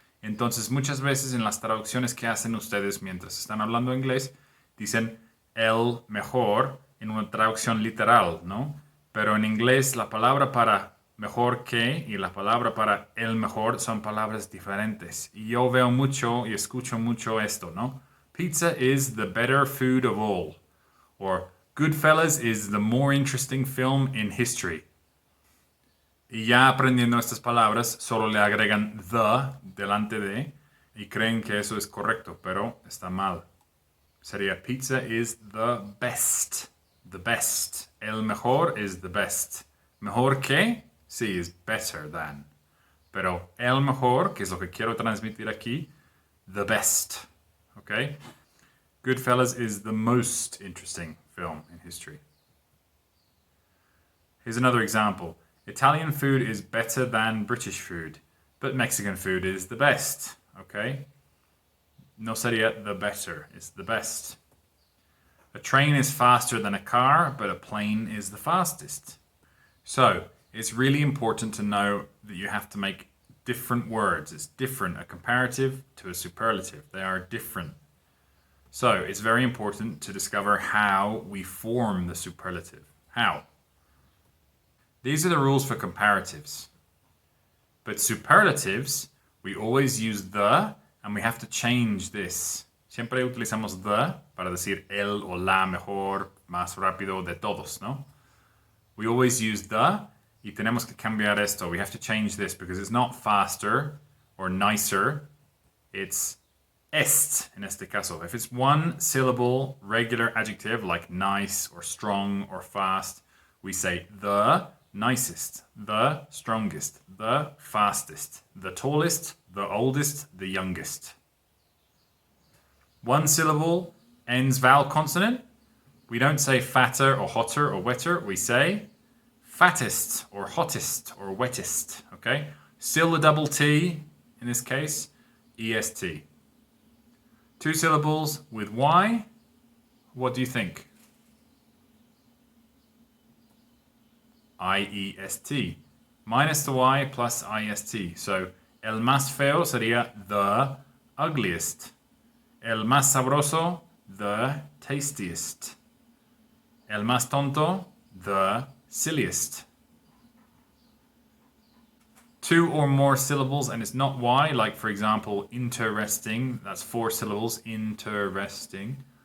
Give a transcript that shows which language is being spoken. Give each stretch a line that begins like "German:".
Spanish: Entonces muchas veces en las traducciones que hacen ustedes mientras están hablando inglés, dicen el mejor en una traducción literal, ¿no? Pero en inglés la palabra para mejor que y la palabra para el mejor son palabras diferentes. Y yo veo mucho y escucho mucho esto, ¿no?
English: Pizza is the better food of all. Or Goodfellas is the more interesting film in history.
Spanish: Y ya aprendiendo estas palabras, solo le agregan the delante de y creen que eso es correcto, pero está mal.
English: Sería pizza is the best. The best.
Spanish: El mejor
English: is the best.
Spanish: Mejor que, sí,
English: is better than.
Spanish: Pero el mejor, que es lo que quiero transmitir aquí,
English: the best. Okay? Goodfellas is the most interesting film in history. Here's another example. Italian food is better than British food, but Mexican food is the best. Okay?
Spanish: No sería
English: the better, it's the best. A train is faster than a car, but a plane is the fastest. So, it's really important to know that you have to make different words. It's different, a comparative to a superlative. They are different. So, it's very important to discover how we form the superlative. How? These are the rules for comparatives. But superlatives, we always use the, and we have to change this.
Spanish: Siempre utilizamos the para decir el o la mejor, más rápido de todos, ¿no?
English: We always use the,
Spanish: y tenemos que cambiar esto.
English: We have to change this because it's not faster or nicer. It's est, in
Spanish: este caso.
English: If it's one syllable regular adjective like nice or strong or fast, we say the nicest, the strongest, the fastest, the tallest, the oldest, the youngest. One syllable ends vowel consonant. We don't say fatter or hotter or wetter. We say fattest or hottest or wettest. Okay? Still the double T in this case, est. Two syllables with Y. What do you think? I-E-S-T. Minus the Y plus I-S-T.
Spanish: So, el más feo sería
English: the ugliest.
Spanish: El más sabroso,
English: the tastiest.
Spanish: El más tonto,
English: the silliest. Two or more syllables and it's not Y, like for example, interesting, that's 4 syllables, interesting.